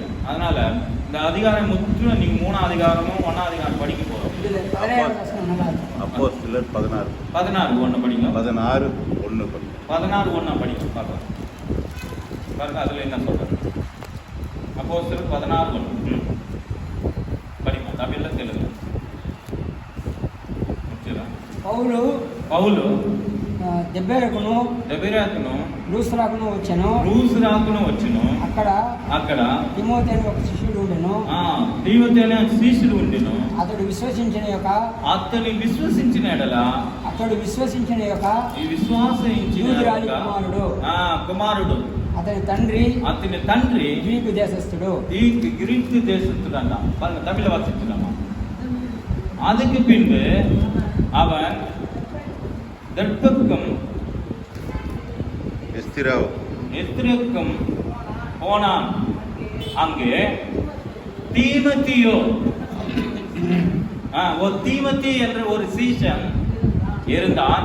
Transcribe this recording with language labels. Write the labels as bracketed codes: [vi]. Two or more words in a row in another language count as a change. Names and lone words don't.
[ta] அதனால இந்த அதிகாரம் முற்றிலும் நீங்க 3ஆம் அதிகாரமும் 1ஆம் அதிகாரம் படிக்க போறோம். இதுல 17 வசனம் நல்லா இருக்கு. அப்போஸ்தலர் 16 16 படிங்க. 16 1 16 படிங்க பார்க்கலாம். பாருங்க அதுல என்ன சொல்றாரு. அப்போஸ்தலர் 16 படிப்போம். தமிழ்ல தெலுங்கு [te] పౌలు దెబ్బేరకును లూస్రాకును వచ్చెను. అక్కడ తిమోతేను ఒక శిష్యుడు ఉండెను. అతడు విశ్వసించిన కుమారుడు. అతని తండ్రి గ్రీకు దేశస్థుడు అంట. [ta] தமிழ் வாசிக்கிறோமா. அதுக்கு பின்பு அவன் தெற்கும் எஸ்திரவுக்கும் போனான். அங்கே தீமோத்தேயு என்ற ஒரு சீஷன் இருந்தான்.